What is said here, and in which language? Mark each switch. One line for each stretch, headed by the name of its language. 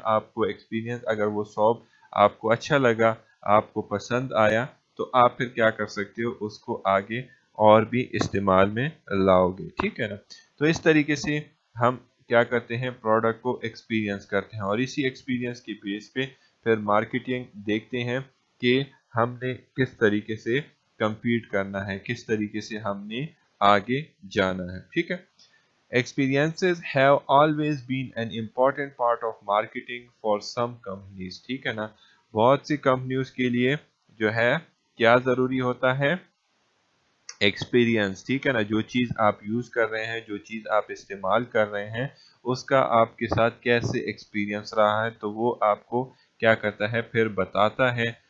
Urdu: آپ کو ایکسپیرینس، اگر وہ سوپ آپ کو اچھا لگا، آپ کو پسند آیا، تو آپ پھر کیا کر سکتے ہو، اس کو آگے اور بھی استعمال میں لاؤ گے. ٹھیک ہے نا. تو اس طریقے سے ہم کیا کرتے ہیں، پروڈکٹ کو ایکسپیرینس کرتے ہیں، اور اسی ایکسپیرینس کی بیس پہ پھر مارکیٹنگ دیکھتے ہیں کہ ہم نے کس طریقے سے کمپیٹ کرنا ہے، کس طریقے سے ہم نے آگے جانا ہے. ٹھیک ہے.
English: Experiences have always been an important part of marketing for some companies.
Urdu: ٹھیک ہے نا. بہت سی کمپنیز کے لیے جو ہے کیا ضروری ہوتا ہے، ایکسپیرینس. ٹھیک ہے نا. جو چیز آپ یوز کر رہے ہیں، جو چیز آپ استعمال کر رہے ہیں، اس کا آپ کے ساتھ کیسے ایکسپیرینس رہا ہے، تو وہ آپ کو کیا کرتا ہے، پھر بتاتا ہے.